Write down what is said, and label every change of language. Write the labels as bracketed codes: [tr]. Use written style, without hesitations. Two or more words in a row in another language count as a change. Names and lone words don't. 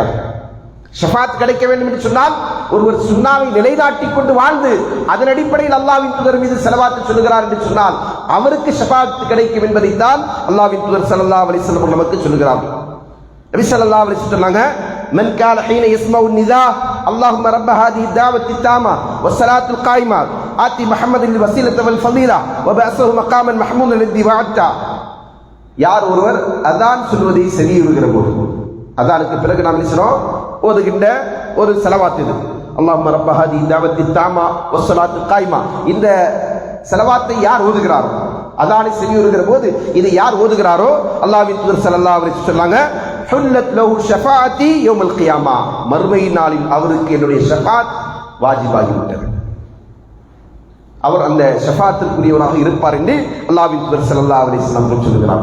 [ta] ஷஃபாத் கிடைக்க வேண்டும் என்று சொன்னால் ஒருவர் சுன்னாவை நிலைநாட்டிக் கொண்டு வாழ்ந்து அதன் அடிப்படையில் அல்லாஹ்வின் தூதர் மீது ஸலவாத் சொல்லுகிறார் என்று சொன்னால் அவருக்கு ஷஃபாஅத் கிடைக்கும் என்பதைத்தான் அல்லாஹ்வின் தூதர் [ar] صلى الله عليه وسلم [ta] நமக்கு சொல்லுகிறார்கள். [ar] النبي صلى الله عليه وسلم சொன்னாங்க, من كان حين يسمع النداء اللهم رب هذه الدعوة التامة والصلاة القائمة آتي محمد الوسيلة والفضيلة وبعثه مقاما محمودا الذي وعدته. [ta] யார் ஒருவர் அதான் சொல்வதை செவியுறுகிற போது, அதானுக்கு பிறகு நாம் நினைச்சோம் ஓதுகின்ற ஒரு ஸலவாத் இது, [ar] اللهم رب هذه الدعوة التامة والصلاة القائمة. [ta] இந்த ஸலவாத்தை யார் ஓதுகிறாரோ, அதானை செவியுறுகிற போது இதை யார் ஓதுகிறாரோ அல்லாஹ்வின் தூதர் [ar] صلى الله عليه وسلم [ta] சொன்னாங்க, [ar] حلت له شفاعتي يوم القيامة, [ta] மறுமை நாளில் அவருக்கு என்னுடைய ஷஃபாஅத் வாஜிபாகிவிட்டது, அவர் அந்த ஷஃபாஅத்திற்குரியவராக இருப்பார் என்று அல்லாஹ்வின் தூதர் [ar] صلى الله عليه وسلم [ta] சொல்கிறார்.